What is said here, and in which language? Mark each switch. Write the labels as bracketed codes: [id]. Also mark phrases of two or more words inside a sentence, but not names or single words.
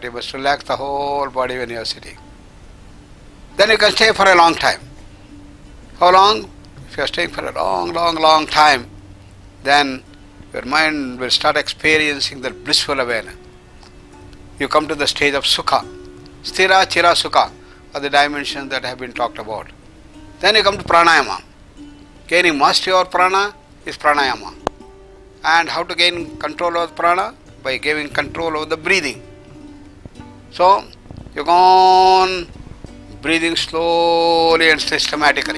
[en] You must relax the whole body when you are sitting. Then you can stay for a long time. How long? If you are staying for a long time, then your mind will start experiencing the blissful awareness. You come to the stage of sukha. [sa] Sthira, chira, sukha [en] are the dimensions that have been talked about. Then you come to pranayama. Gaining mastery over prana is pranayama. And how to gain control over prana? By giving control over the breathing. So, you go on breathing slowly and systematically.